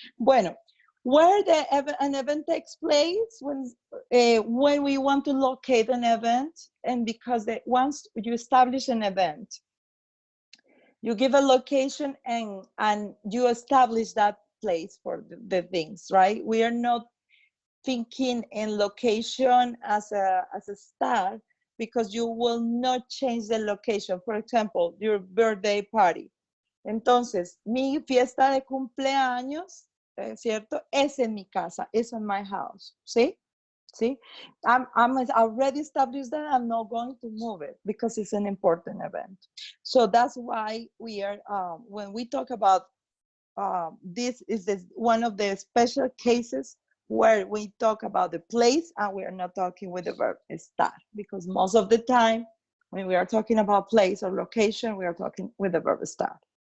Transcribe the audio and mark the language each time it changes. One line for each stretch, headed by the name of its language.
Spanish: Bueno,
English: where an event takes place when we want to locate an event, and because once you establish an event, you give a location and you establish that place for the things, right? We are not thinking in location as a star because you will not change the location. For example, your birthday party.
Spanish: Entonces, mi fiesta de cumpleaños, ¿cierto? Es en mi casa, es
English: in my house,
Spanish: ¿sí? ¿Sí?
English: I'm already established that I'm not going to move it because it's an important event. So that's why we are, when we talk about this is one of the special cases where we talk about the place and we are not talking with the verb estar, because most of the time when we are talking about place or location, we are talking with the verb estar.